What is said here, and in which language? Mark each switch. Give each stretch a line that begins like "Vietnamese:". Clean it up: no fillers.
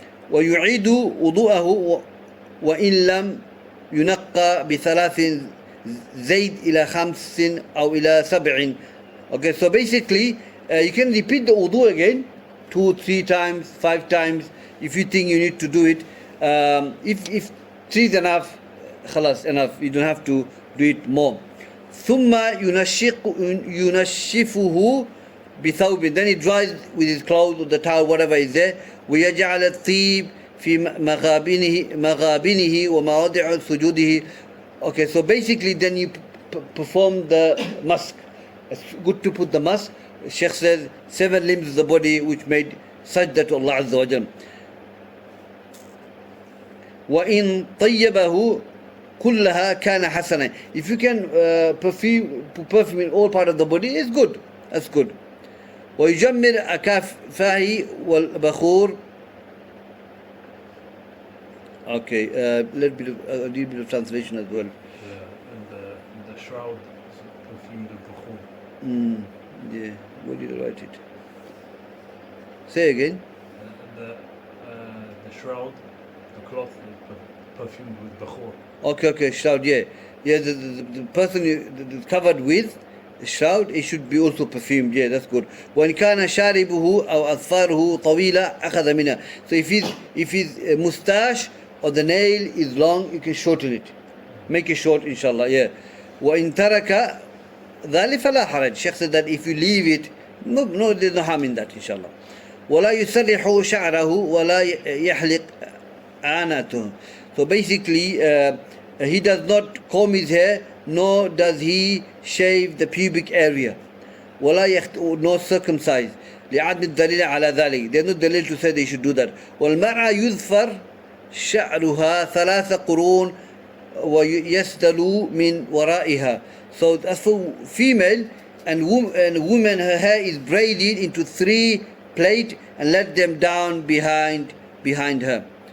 Arabic: ويعيد وضوءه وإن لم ينقى بثلاث زيد إلى 5 أو إلى 7.
English: Okay, so basically you can repeat the wudu again 2, 3 times, 5 times if you think you need to do it. If 3 is enough, خلاص, enough. You don't have to do it more. ثم ينشفه بثوب, then he dries with his clothes or the towel, whatever is there.
Arabic: ويجعل الطيب في مغابنه ومواضع سجوده.
English: Okay, so basically then you perform the mask. It's good to put the mask. Shaykh says 7 limbs of the body which made sajda to Allah Azza wa Jal.
Arabic: وإن طيبه كلها كان حسنا.
English: If you can perfume in all part of the body, it's good.
Arabic: That's good. ويجمر أكافه والبخور.
English: Okay, a little bit of translation as well. And the shroud is perfumed with bukhur. Yeah, where did I write it? Say again. The shroud, the cloth is perfumed with bukhur. Okay, shroud, yeah. Yeah, the person that's covered with the shroud, it should be also perfumed. Yeah, that's good.
Arabic: وإن كان شاربه أو أظفاره طويلة أخذ منها.
English: So if his mustache or the nail is long, you can shorten it.
Arabic: Make it short, inshallah. Yeah. وإن ترك ذلك فلا حرج.
English: Shaykh said that if you leave it, no, there's no harm in that, inshallah.
Arabic: ولا يسرح شعره ولا يحلق عانته.
English: So basically, he does not comb his hair, nor does he shave the pubic area. ولا nor circumcise.
Arabic: لعدم الدليل على ذلك.
English: There's no dalil to say they should do that.
Arabic: والمرأة يظفر شعرها 3 قرون ويسدل من ورائها.
English: So as for female and woman, her hair is braided into 3 plaits and let them down behind her.